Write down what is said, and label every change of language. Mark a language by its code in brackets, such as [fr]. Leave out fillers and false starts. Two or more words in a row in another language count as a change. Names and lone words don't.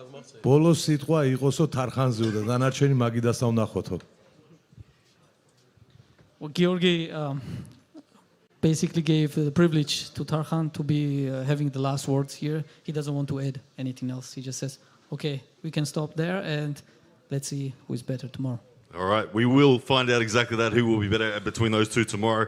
[ka] ბოლოს სიტყვა იყოსო თარხანზეო და დანარჩენი მაგიდასა ვნახოთო. [en] Well, Georgie basically gave the privilege to Tarhan to be having the last words here. He doesn't want to add anything else. He just says, okay, we can stop there and let's see who is better tomorrow. All right, we will find out exactly that, who will be better between those two tomorrow.